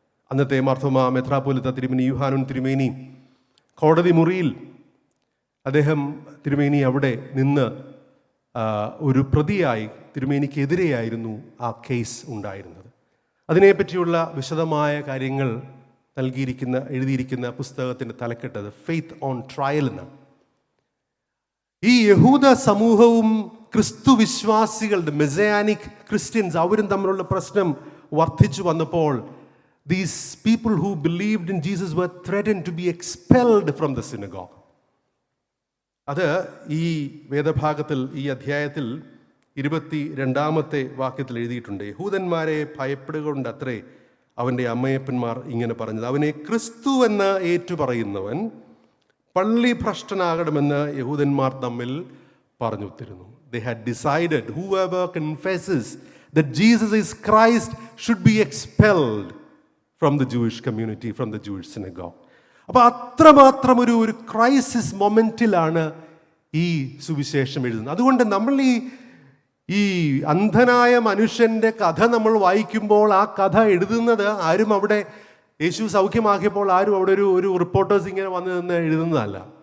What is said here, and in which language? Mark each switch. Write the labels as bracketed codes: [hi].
[ml] അന്നത്തെ മാർത്തോമാ മെത്രാപ്പോലിത്ത തിരുമേനി യൂഹാനോൻ തിരുമേനി കോടതി മുറിയിൽ, അദ്ദേഹം തിരുമേനി അവിടെ നിന്ന് ഒരു പ്രതിയായി, തിരുമേനിക്കെതിരെയായിരുന്നു ആ കേസ് ഉണ്ടായിരുന്നത്. അതിനെപ്പറ്റിയുള്ള വിശദമായ കാര്യങ്ങൾ എഴുതിയിരിക്കുന്ന പുസ്തകത്തിൻ്റെ തലക്കെട്ടത് ഫെയ്ത്ത് ഓൺ ട്രയൽ എന്നാണ്. ഈ യഹൂദ സമൂഹവും ക്രിസ്തു വിശ്വാസികളുടെ, മെസയാനിക് ക്രിസ്ത്യൻസ്, അവരും തമ്മിലുള്ള പ്രശ്നം വർദ്ധിച്ചു വന്നപ്പോൾ, [en] these people who believed in Jesus were threatened to be expelled from the synagogue. [ml] അത് ഈ വേദഭാഗത്തിൽ, ഈ അധ്യായത്തിൽ 22ാമത്തെ വാക്യത്തിൽ എഴുതിയിട്ടുണ്ട്. യഹൂദന്മാരെ ഭയപ്പെടുകൊണ്ടത്രേ അവൻ്റെ അമ്മയപ്പന്മാർ ഇങ്ങനെ പറഞ്ഞത്, അവനെ ക്രിസ്തു എന്ന് ഏറ്റുപറയുന്നവൻ പള്ളി ഭ്രഷ്ടനാകണമെന്ന് യഹൂദന്മാർ തമ്മിൽ പറഞ്ഞുത്തിരുന്നു. [en] They had decided whoever confesses that Jesus is Christ should be expelled from the Jewish community, from the Jewish synagogue. [ml] അപ്പോൾ അത്രമാത്രം ഒരു ക്രൈസിസ് മൊമെൻറ്റിലാണ് ഈ സുവിശേഷം എഴുതുന്നത്. അതുകൊണ്ട് നമ്മൾ ഈ അന്ധനായ മനുഷ്യൻ്റെ കഥ നമ്മൾ വായിക്കുമ്പോൾ, ആ കഥ എഴുതുന്നത് ആരും അവിടെ യേശു സൗഖ്യമാക്കിയപ്പോൾ ആരും അവിടെ ഒരു റിപ്പോർട്ടേഴ്സ് ഇങ്ങനെ വന്നു നിന്ന് എഴുതുന്നതല്ല.